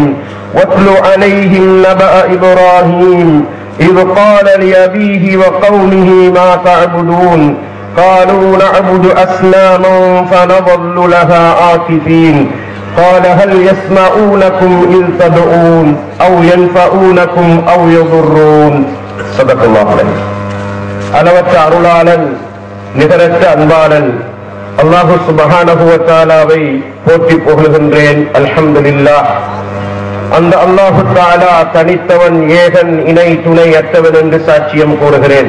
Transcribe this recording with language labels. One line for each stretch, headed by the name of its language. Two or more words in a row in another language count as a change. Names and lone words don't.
Arabic: واتل عليهم نبأ إبراهيم إذ قال لأبيه وقومه ما تعبدون قالوا نعبد أصناما فنظل لها عاكفين قال هل يسمعونكم إذ تدعون أو ينفعونكم أو يضرون. صدق الله العظيم.
Tamil: அளவற்ற அருளாளன் நிகரற்ற அன்பாளன் அல்லாஹு
Arabic: سبحانه وتعالى
Tamil: போற்றி புகழ்கின்றேன்.
Arabic: الحمد لله.
Tamil: அந்த
Arabic: الله تعالى
Tamil: தனித்தவன், ஏகன், இணை துணை அற்றவன் என்று சாட்சியம் கூறுகிறேன்.